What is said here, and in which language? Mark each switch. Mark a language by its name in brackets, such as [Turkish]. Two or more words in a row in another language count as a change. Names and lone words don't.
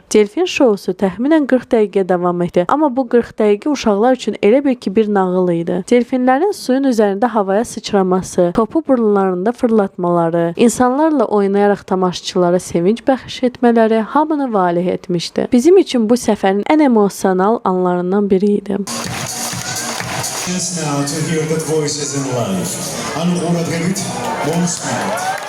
[Azerbaijani] Delfin şousu təxminən 40 dəqiqə davam etdi, amma bu 40 dəqiqə uşaqlar üçün elə bil ki bir nağıl idi. Delfinlərin suyun üzərində havaya sıçraması, topu burunlarında fırlatmaları, insanlarla oynayaraq tamaşaçılara sevinç bəxş etmələri hamını valeh etmişdi. Bizim üçün bu səfərin ən emosional anlarından biri idi. [English] Now to hear the voices in live. Anurula David, Bonusmart.